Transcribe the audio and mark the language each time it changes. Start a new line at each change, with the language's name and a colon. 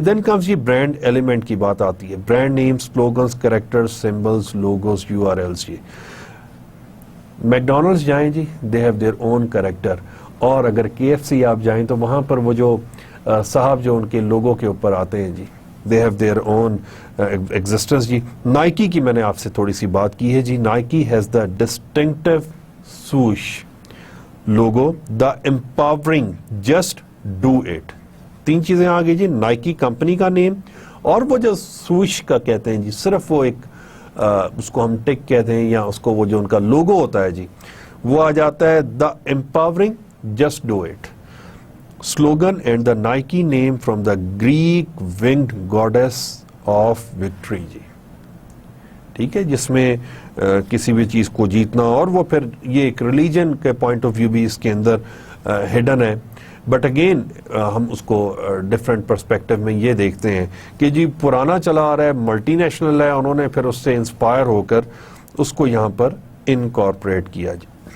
Urdu: Then comes یہ brand element کی بات آتی ہے, brand name, slogans, characters, symbols, logos, URLs جی. میکڈونلڈس جائیں جی
English: they have their own character,
Urdu: اور اگر KFC آپ جائیں تو وہاں پر وہ جو صاحب جو ان کے لوگوں کے اوپر آتے ہیں جی
English: they have their own existence
Urdu: جی. Nike کی میں نے آپ سے تھوڑی سی بات کی ہے جی.
English: Nike has the distinctive swoosh logo, the empowering just do it.
Urdu: 3 چیزیں آ گئی جی, نائکی کمپنی کا نیم, اور وہ جو سوش کا کہتے ہیں جی صرف وہ ایک اس کو ہم ٹک کہتے ہیں یا اس کو وہ جو ان کا لوگو ہوتا ہے جی وہ آ جاتا ہے
English: The empowering just do it. Slogan and the Nike name from the Greek winged goddess of victory جی.
Urdu: ٹھیک ہے, جس میں کسی بھی چیز کو جیتنا, اور وہ پھر یہ ایک ریلیجن کے پوائنٹ آف ویو بھی اس کے اندر ہڈن ہے. بٹ اگین ہم اس کو ڈفرینٹ پرسپیکٹو میں یہ دیکھتے ہیں کہ جی پرانا چلا آ رہا ہے, ملٹی نیشنل ہے, انہوں نے پھر اس سے انسپائر ہو کر اس کو یہاں پر انکارپوریٹ کیا جی.